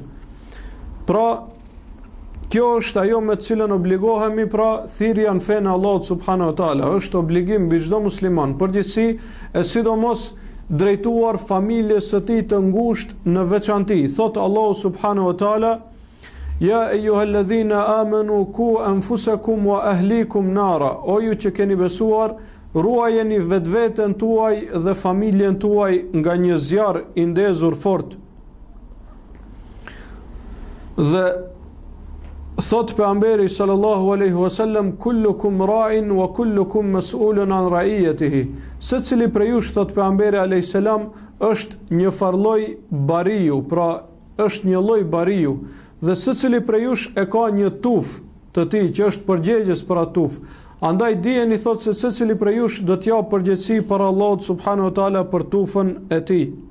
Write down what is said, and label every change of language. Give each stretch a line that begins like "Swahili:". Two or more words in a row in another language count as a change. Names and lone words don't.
Albanian: Pra kjo është ajo me të cilën obligohemi, pra thirrja në fenë Allahut
Arabic: سبحانه وتعالى
Albanian: është obligim mbi çdo musliman, përgjithësi e sidomos drejtuar familjes së tij të ngushtë në veçanti.
Arabic: Thot Allahu سبحانه وتعالى: يا أيها الذين آمنوا قوا أنفسكم وأهليكم نارا,
Albanian: o ju që keni besuar, ruajeni vetveten tuaj dhe familjen tuaj nga një zjarr i ndezur fort. Dhe thot pejgamberi
Arabic: صلى الله عليه وسلم كلكم راع وكلكم مسؤول عن رعيته.
Albanian: Secili prej jush, thot pejgamberi
Arabic: عليه السلام,
Albanian: është një farlloj bariu, pra është një lloj bariu, dhe secili prej jush e ka një tuf të tij që është përgjegjës për atë tuf. Andaj dijeni, thot, se secili prej jush do t'ja përgjegjësi për Allahut
Arabic: سبحانه وتعالى
Albanian: për tufën e tij.